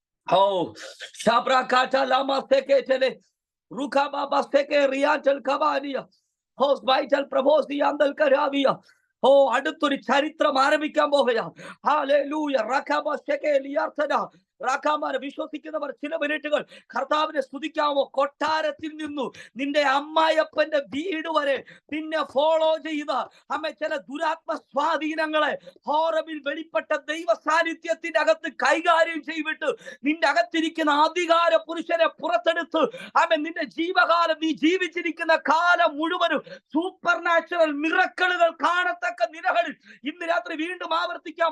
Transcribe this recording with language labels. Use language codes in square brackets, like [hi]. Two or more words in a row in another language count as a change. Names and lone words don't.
[ml] Oh, Shabrakata Lama Seke Tele, Rukaba Seke Riantel Kabania, Host Vital Proposi Andal Karavia. Oh, അടുത്തൊരു ചരിത്രം ആരംഭിക്കാൻ പോകുകയാ. ഹല്ലേലൂയ. റകാബ ശെകേലിയാർത്തന. റാക്കാമാരെ വിശ്വസിക്കുന്നവർ ചില മിനിറ്റുകൾ കർത്താവിനെ സ്തുതിക്കാമോ? കൊട്ടാരത്തിൽ നിന്നു നിന്റെ അമ്മായപ്പന്റെ വീട് വരെ നിന്നെ ഫോളോ ചെയ്ത ചില ദുരാത്മ സ്വാധീനങ്ങളെ ഹോറബിൽ വെളിപ്പെട്ട ദൈവ സാന്നിധ്യത്തിന്റെ അകത്ത് കൈകാര്യം ചെയ്തിട്ട് നിന്റെ അകത്തിരിക്കുന്ന അധികാര പുരുഷനെ പുറത്തെടുത്ത് നിന്റെ ജീവകാലം നീ ജീവിച്ചിരിക്കുന്ന കാലം മുഴുവനും [en] super natural miracles [ml] കാണത്തക്ക നിലകളിൽ ഇന്ന് രാത്രി വീണ്ടും ആവർത്തിക്കാം.